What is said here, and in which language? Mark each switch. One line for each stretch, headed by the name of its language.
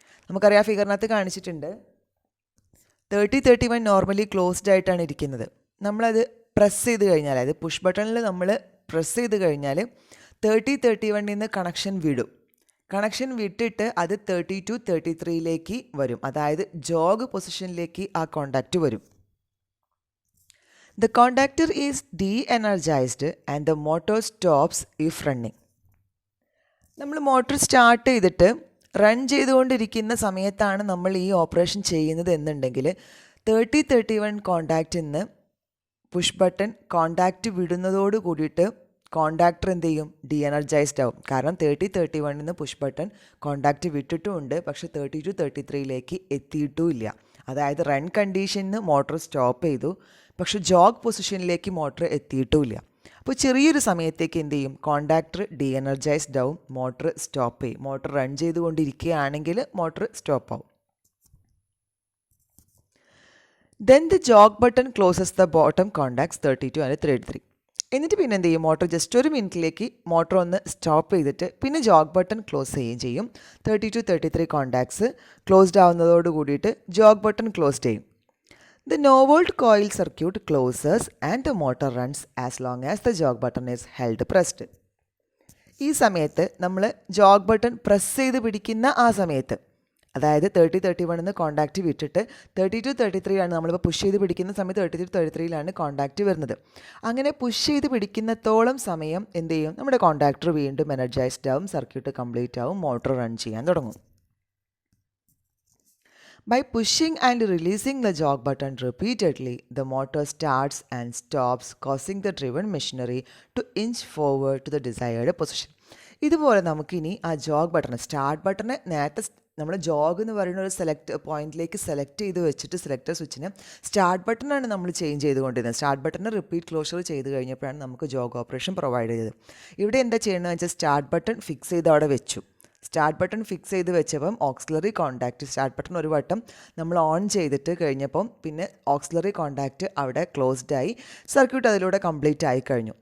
Malayalam: നമുക്കറിയാം ഫിഗറിനകത്ത് കാണിച്ചിട്ടുണ്ട് 3031 normally closed ആയിട്ടാണ് ഇരിക്കുന്നത്. നമ്മളത് പ്രസ് ചെയ്ത് കഴിഞ്ഞാൽ, അതായത് പുഷ് ബട്ടണിൽ നമ്മൾ പ്രസ് ചെയ്ത് കഴിഞ്ഞാൽ 3031 നിന്ന് കണക്ഷൻ വിടും. കണക്ഷൻ വിട്ടിട്ട് അത് 3233ലേക്ക് വരും, അതായത് ജോഗ് പൊസിഷനിലേക്ക് ആ കോണ്ടാക്റ്റ് വരും.
English: The contactor is de-energized and the motor stops if running.
Malayalam: നമ്മൾ മോട്ടർ സ്റ്റാർട്ട് ചെയ്തിട്ട് റൺ ചെയ്തുകൊണ്ടിരിക്കുന്ന സമയത്താണ് നമ്മൾ ഈ ഓപ്പറേഷൻ ചെയ്യുന്നത് എന്നുണ്ടെങ്കിൽ 3031 കോണ്ടാക്റ്റിൽ നിന്ന് പുഷ് ബട്ടൺ കോണ്ടാക്റ്റ് വിടുന്നതോട് കൂടിയിട്ട് കോണ്ടാക്ടർ എന്ത് ചെയ്യും? ഡി എനർജൈസ്ഡ് ആവും. കാരണം 3031 നിന്ന് പുഷ് ബട്ടൺ കോണ്ടാക്റ്റ് വിട്ടിട്ടുമുണ്ട്, പക്ഷേ 3233ലേക്ക് എത്തിയിട്ടുമില്ല. അതായത് റൺ കണ്ടീഷനിൽ മോട്ടർ സ്റ്റോപ്പ് ചെയ്തു, പക്ഷെ ജോഗ് പൊസിഷനിലേക്ക് മോട്ടർ എത്തിയിട്ടുമില്ല. അപ്പോൾ ചെറിയൊരു സമയത്തേക്ക് എന്ത് ചെയ്യും? കോണ്ടാക്ടർ ഡി എനർജൈസ്ഡ് ആവും, മോട്ടർ സ്റ്റോപ്പ് ചെയ്യും. മോട്ടർ റൺ ചെയ്തുകൊണ്ടിരിക്കുകയാണെങ്കിൽ മോട്ടർ സ്റ്റോപ്പ് ആവും.
English: Then the jog button closes the bottom contacts 32 and 33.
Malayalam: എന്നിട്ട് പിന്നെ എന്ത് ചെയ്യും? മോട്ടർ ജസ്റ്റ് ഒരു മിനിറ്റിലേക്ക് മോട്ടർ ഒന്ന് സ്റ്റോപ്പ് ചെയ്തിട്ട് പിന്നെ ജോഗ് ബട്ടൺ ക്ലോസ് ചെയ്യുകയും ചെയ്യും. 32 33 കോണ്ടാക്ട്സ് ക്ലോസ്ഡ് ആവുന്നതോട് കൂടിയിട്ട് ജോഗ് ബട്ടൺ ക്ലോസ്ഡ് ചെയ്യും.
English: The no volt coil circuit closes and the motor runs as long as the jog button is held pressed.
Malayalam: ഈ സമയത്ത് നമ്മൾ ജോഗ് ബട്ടൺ പ്രസ് ചെയ്ത് പിടിക്കുന്ന ആ സമയത്ത്, അതായത് 3031 നിന്ന് കോണ്ടാക്റ്റ് വിട്ടിട്ട് 3233 നമ്മളിപ്പോൾ പുഷ് ചെയ്ത് പിടിക്കുന്ന സമയത്ത് 3233 കോണ്ടാക്റ്റ് വരുന്നത്. അങ്ങനെ പുഷ് ചെയ്ത് പിടിക്കുന്നത്തോളം സമയം എന്ത് ചെയ്യും? നമ്മുടെ കോണ്ടാക്ടർ വീണ്ടും എനർജൈസ്ഡ് ആവും, സർക്യൂട്ട് കംപ്ലീറ്റ് ആവും, മോട്ടോർ റൺ ചെയ്യാൻ തുടങ്ങും.
English: By pushing and releasing the jog button repeatedly, the motor starts and stops, causing the driven machinery to inch forward to the desired position.
Malayalam: ഇതുപോലെ നമുക്കിനി ആ ജോഗ് ബട്ടൺ, സ്റ്റാർട്ട് ബട്ടനെ നേരത്തെ നമ്മൾ ജോഗ് എന്ന് പറയുന്ന ഒരു പോയിന്റിലേക്ക് സെലക്ട് ചെയ്ത് വെച്ചിട്ട് സെലക്ടർ സ്വിച്ചിന് സ്റ്റാർട്ട് ബട്ടണാണ് നമ്മൾ ചേഞ്ച് ചെയ്തുകൊണ്ടിരുന്നത്. സ്റ്റാർട്ട് ബട്ടൺ റിപ്പീറ്റ് ക്ലോഷർ ചെയ്ത് കഴിഞ്ഞപ്പോഴാണ് നമുക്ക് ജോഗ് ഓപ്പറേഷൻ പ്രൊവൈഡ് ചെയ്തത്. ഇവിടെ എന്താ ചെയ്യണമെന്ന് വെച്ചാൽ സ്റ്റാർട്ട് ബട്ടൺ ഫിക്സ് ചെയ്ത് അവിടെ വെച്ചു. സ്റ്റാർട്ട് ബട്ടൺ ഫിക്സ് ചെയ്ത് വെച്ചപ്പം ഓക്സിലറി കോണ്ടാക്റ്റ്, സ്റ്റാർട്ട് ബട്ടൺ ഒരു വട്ടം നമ്മൾ ഓൺ ചെയ്തിട്ട് കഴിഞ്ഞപ്പം പിന്നെ ഓക്സിലറി കോണ്ടാക്റ്റ് അവിടെ ക്ലോസ്ഡ് ആയി, സർക്യൂട്ട് അതിലൂടെ കംപ്ലീറ്റ് ആയി കഴിഞ്ഞു.